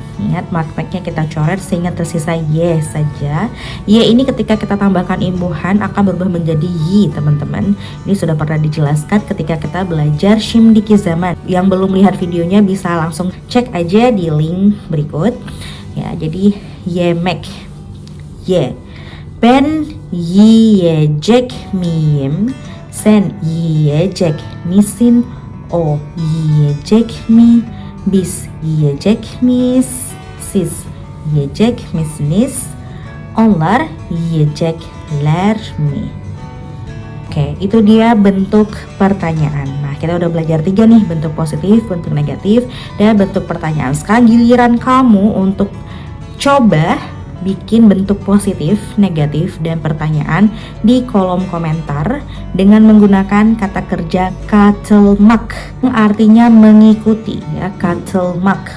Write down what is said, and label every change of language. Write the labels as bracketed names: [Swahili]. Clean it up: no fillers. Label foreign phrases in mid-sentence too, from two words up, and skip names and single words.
[Indonesian] Ingat, maknya kita coret sehingga tersisa y saja. Y ini ketika kita tambahkan imbuhan akan berubah menjadi yi, teman-teman. Ini sudah pernah dijelaskan ketika kita belajar [Turkish] Shimdiki Zaman. [Indonesian] Yang belum lihat videonya bisa langsung cek aja di link berikut. Ya, jadi yemek, y. [Turkish] Ben yiyecek miyim, sen yiyecek misin, o yiyecek mi, bis yiyecek mis, siz yiyecek misiniz, onlar yiyecekler mi. [Indonesian] Oke, itu dia bentuk pertanyaan. Nah, kita udah belajar 3 nih, bentuk positif, bentuk negatif, dan bentuk pertanyaan. Sekarang giliran kamu untuk coba bikin bentuk positif, negatif, dan pertanyaan di kolom komentar dengan menggunakan kata kerja katelmak, artinya mengikuti ya, katelmak.